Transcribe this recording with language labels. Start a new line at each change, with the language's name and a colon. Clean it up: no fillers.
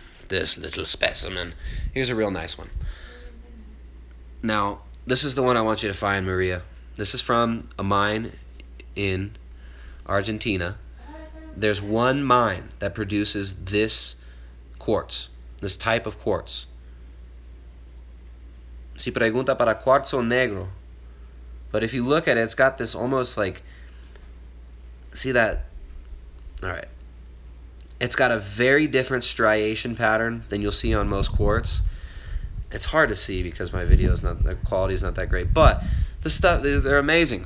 English: This little specimen. Here's a real nice one. Now, this is the one I want you to find, Maria. This is from a mine in Argentina. There's one mine that produces this quartz, this type of quartz.
Spanish: Si pregunta para cuarzo negro.
English: But if you look at it, it's got this almost like, see that? All right. It's got a very different striation pattern than you'll see on most quartz. It's hard to see because my video is not, the quality is not that great, but the stuff, they're amazing.